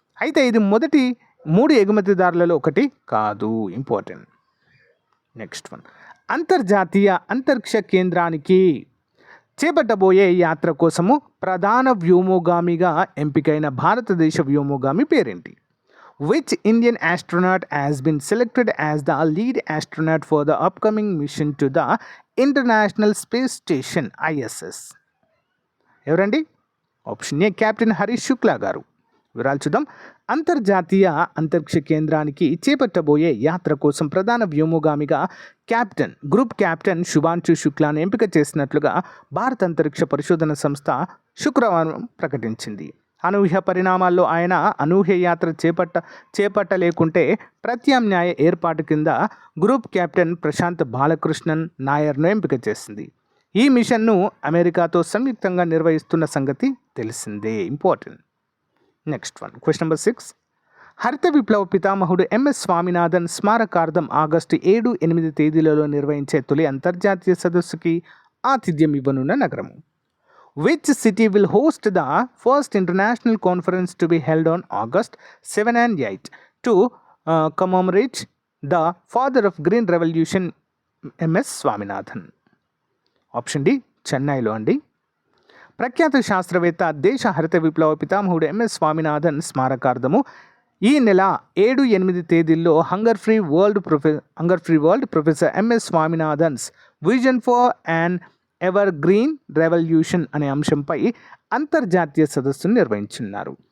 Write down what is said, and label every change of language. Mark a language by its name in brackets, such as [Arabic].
[Telugu] అయితే ఇది మొదటి 3 ఎగుమతిదారులలో ఒకటి కాదు. ఇంపార్టెంట్. [English] Next one. [Telugu] అంతర్జాతీయ అంతరిక్ష కేంద్రానికి చేపట్టబోయే యాత్ర కోసము ప్రధాన వ్యోమగామిగా ఎంపికైన భారతదేశ వ్యోమగామి పేరేంటి? [English] Which Indian astronaut has been selected as the lead astronaut for the upcoming mission to the International Space Station ISS? [Telugu] ఎవరండి? Option ఏ captain Harish Shukla గారు. వివరాలు చూద్దాం. అంతర్జాతీయ అంతరిక్ష కేంద్రానికి చేపట్టబోయే యాత్ర కోసం ప్రధాన వ్యోమగామిగా గ్రూప్ కెప్టెన్ శుభాంశు శుక్లాను ఎంపిక చేసినట్లుగా భారత అంతరిక్ష పరిశోధన సంస్థ శుక్రవారం ప్రకటించింది. అనూహ్య పరిణామాల్లో ఆయన అనూహ్య యాత్ర చేపట్టలేకుంటే ప్రత్యామ్నాయ ఏర్పాటు కింద గ్రూప్ కెప్టెన్ ప్రశాంత్ బాలకృష్ణన్ నాయర్ను ఎంపిక చేసింది. ఈ మిషన్ను అమెరికాతో సంయుక్తంగా నిర్వహిస్తున్న సంగతి తెలిసిందే. Important. Next one, question number 6. హరిత విప్లవ పితామహుడు ఎంఎస్ స్వామినాథన్ స్మారకార్థం ఆగస్టు 7-8 తేదీలలో నిర్వహించే తొలి అంతర్జాతీయ సదస్సుకి ఆతిథ్యం ఇవ్వనున్న నగరము? [English] Which city will host the first international conference to be held on August 7 and 8 to commemorate the father of Green Revolution, MS Swaminathan? [Telugu] Option D, చెన్నైలో అండి. ప్రఖ్యాత శాస్త్రవేత్త, దేశ హరిత విప్లవ పితామహుడు ఎంఎస్ స్వామినాథన్ స్మారకార్థము ఈ నెల 7-8 తేదీల్లో hunger free world professor MS స్వామినాథన్స్ vision for an ever green revolution అనే అంశంపై అంతర్జాతీయ సదస్సును నిర్వహించున్నారు.